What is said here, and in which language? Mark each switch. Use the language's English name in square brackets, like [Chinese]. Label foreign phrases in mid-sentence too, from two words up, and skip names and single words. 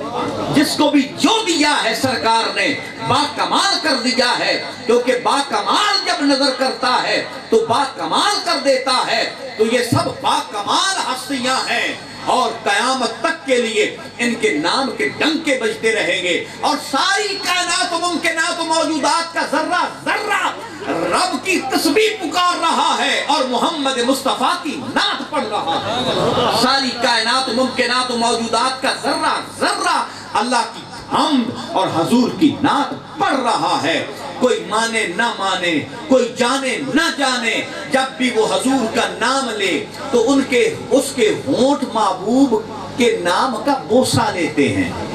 [Urdu] جس کو بھی جو دیا ہے سرکار نے باکمال کر دیا ہے، کیونکہ باکمال جب نظر کرتا ہے تو باکمال کر دیتا ہے۔ تو یہ سب باکمال ہستیاں ہیں اور قیامت تک کے لیے ان کے نام کے ڈنکے بجتے رہیں گے، اور ساری کائنات و ممکنات و موجودات کا ذرہ ذرہ رب کی تسبیح پکار رہا ہے اور محمد مصطفیٰ کی نعت پڑھ رہا ہے۔ ساری کائنات و ممکنات و موجودات کا ذرہ ذرہ اللہ کی حمد اور حضور کی نعت پڑھ رہا ہے۔ کوئی مانے نہ مانے، کوئی جانے نہ جانے، جب بھی وہ حضور کا نام لے تو اس کے ہونٹ محبوب کے نام کا بوسہ لیتے ہیں۔